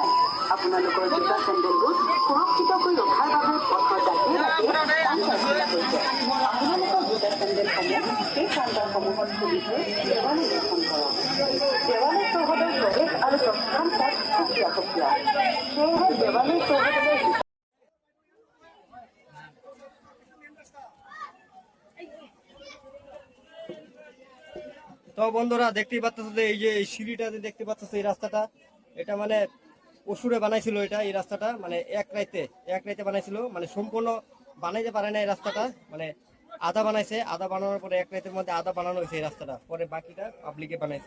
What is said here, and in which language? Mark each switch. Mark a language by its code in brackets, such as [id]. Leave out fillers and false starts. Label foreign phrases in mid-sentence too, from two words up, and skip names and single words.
[as] আপোনালোকৰ জোতা চেণ্ডেলবোৰ সুৰক্ষিতকৈ ৰখাৰ বাবে পথৰ দাঁতিয়ে দাঁতিয়ে হৈছে। আপোনালোকৰ জোতা চেণ্ডেলসমূহ সেই কাউণ্টাৰসমূহত খুলি থৈ দেৱালী দৰ্শন কৰক। দেৱালী চৌহদৰ প্ৰৱেশ আৰু প্ৰস্থান পথ সুকীয়া সুকীয়া, সেয়েহে দেৱালী চৌহদলৈ [bn] তো বন্ধুরা দেখতেই পাচ্ছ যে এই যে এই সিঁড়িটা যে দেখতে পাচ্ছ এই রাস্তাটা, এটা মানে অসুরে বানাইছিল। এটা এই রাস্তাটা মানে এক রাইতে বানাইছিল, মানে সম্পূর্ণ বানাইতে পারে না এই রাস্তাটা, মানে আধা বানাইছে, আধা বানানোর পরে এক রাইতের মধ্যে আধা বানানো হয়েছে এই রাস্তাটা, পরে বাকিটা পাবলিকে বানাইছে।